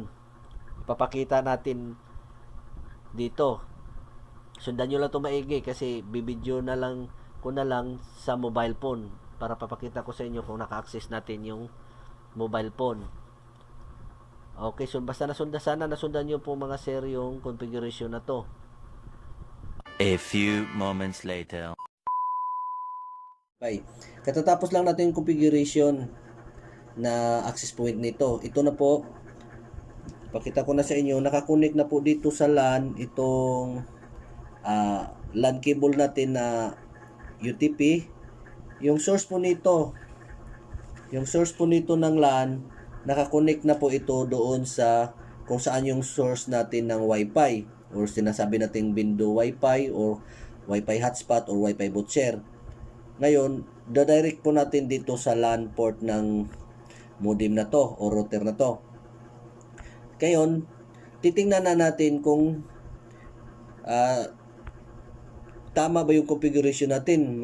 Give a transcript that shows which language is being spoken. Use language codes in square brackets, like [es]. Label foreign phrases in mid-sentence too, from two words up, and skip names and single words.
[tl] Papakita natin dito. Sundan nyo lang ito maigi kasi bibidyo na lang ko na lang sa [en] mobile phone [tl] para papakita ko sa inyo kung naka-access natin yung [en] mobile phone. [tl] Okay, so basta nasundan nyo po mga sir yung configuration na to. [en] A few moments later. [tl] Okay. Katatapos lang natin yung configuration na [en] access point [tl] nito. Ito na po. Pakita ko na sa inyo. Nakakonect na po dito sa LAN itong [en] LAN cable [tl] natin na UTP. Yung source po nito ng LAN, nakakonect na po ito doon sa kung saan yung source natin ng Wi-Fi or sinasabi nating [en] window Wi-Fi or Wi-Fi hotspot or Wi-Fi boot share. [tl] Ngayon, dadirect po natin dito sa [en] LAN port [tl] ng modem na to o router na to. Ngayon, titingnan na natin kung tama ba yung configuration natin.